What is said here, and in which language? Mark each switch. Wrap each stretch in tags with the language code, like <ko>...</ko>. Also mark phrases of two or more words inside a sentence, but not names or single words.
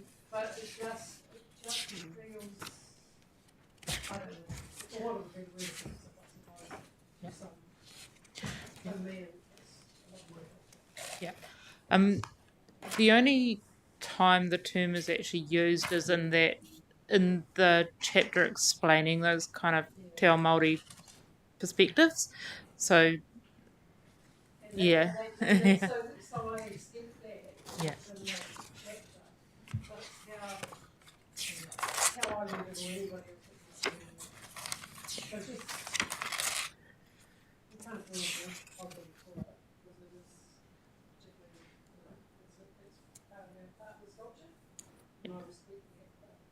<en>But it just feels, I don't know, it's a lot of big words, I suppose. For me, it's a lot more. Yeah. The only time the term is actually used is in that in the chapter explaining those kind of</en> <mi>te ao Māori</mi> <en>perspectives. So, yeah. So I accept that Yeah. in that chapter, but how I read it or anybody else that was reading it. So just, you can't do anything positive for it, because it is particularly, it's part of our partner's culture, and I respect that, but</en>